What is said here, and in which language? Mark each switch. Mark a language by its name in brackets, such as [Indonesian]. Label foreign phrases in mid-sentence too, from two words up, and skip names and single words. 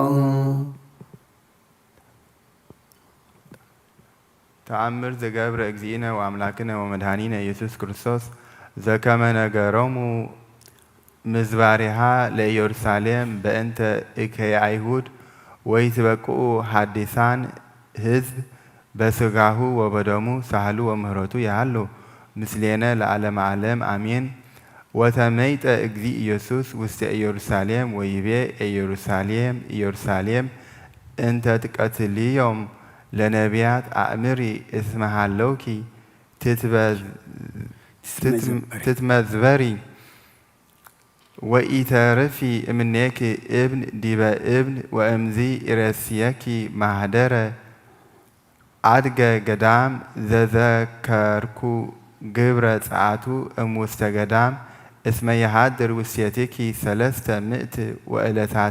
[Geez] ተአምር ዘገብረ እግዚእነ ወአምላክነ ወመድኃኒነ ኢየሱስ ክርስቶስ ዘከመ ነገሮሙ ምዝባሪሃ ለኢየሩሳሌም በእንተ እከየ አይሁድ ወይትበቅዑ ሐዲሳን ሕዝብ በስጋሁ ወበደሙ ሳህሉ ወምህረቱ ያሃሉ ምስሌነ ለዓለመ ዓለም አሜን። ወተመይጠ እግዚእ ኢየሱስ ውስተ ኢየሩሳሌም ወይቤ ኢየሩሳሌም ኢየሩሳሌም እንተ ትቀትልዮም ለነቢያት አእምሪ እስመሃለውኪ ትትመዝበሪ ወኢተርፊ እምኔኪ እብን ዲበ እብን ወእምዚ ኢረስየኪ ማህደረ አድገ ገዳም ዘዘከርኩ ግብረ ጸአቱ እምውስተ ገዳም እስመ የሃድር ውስቴትኪ ሰለስተ ምእት ወዕለታተ